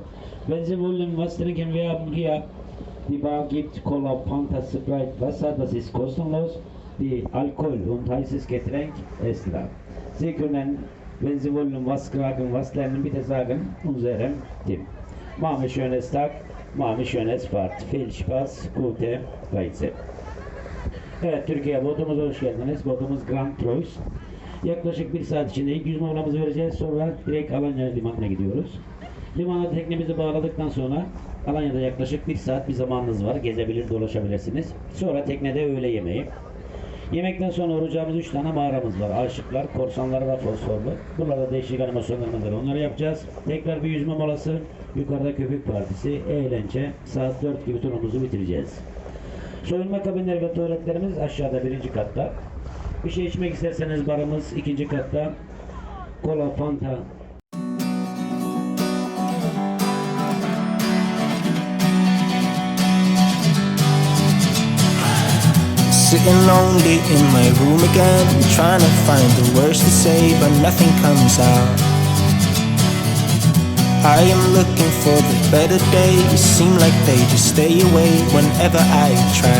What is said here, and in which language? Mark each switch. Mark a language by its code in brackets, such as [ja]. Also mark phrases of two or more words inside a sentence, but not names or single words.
[de] Wenn Sie wollen was trinken, wir haben hier die Bar gibt Cola, Fanta, Sprite, Wasser, das ist kostenlos. Die Alkohol und heißes Getränk extra. Sie können, wenn Sie wollen was fragen, was lernen, bitte sagen, unserem Team. Machen wir schönes Tag, machen wir schönes Fahrt. Viel Spaß, gute Reise. [tr] Evet, Türkiye botumuz hoş geldiniz. Botumuz Grand Troyes. Yaklaşık 1 saat içinde ilk yüzme molamızı vereceğiz. Sonra direkt Alanya limanına gidiyoruz. Limana teknemizi bağladıktan sonra Alanya'da yaklaşık 1 saat bir zamanınız var. Gezebilir, dolaşabilirsiniz. Sonra teknede öğle yemeği. Yemekten sonra uğrayacağımız 3 tane mağaramız var. Aşıklar, korsanlar ve fosforlu. Burada değişik animasyonlarımız var. Onları yapacağız. Tekrar bir yüzme molası. Yukarıda köpük partisi, eğlence. Saat 4 gibi turumuzu bitireceğiz. Soyunma kabinleri ve tuvaletlerimiz aşağıda 1. katta. Bir şey içmek isterseniz barımız 2. katta. Kola, Fanta. [en] Sitting lonely in my room again, trying to find the words to say, but nothing comes out. I am looking for the better days, seem like they just stay away whenever I try.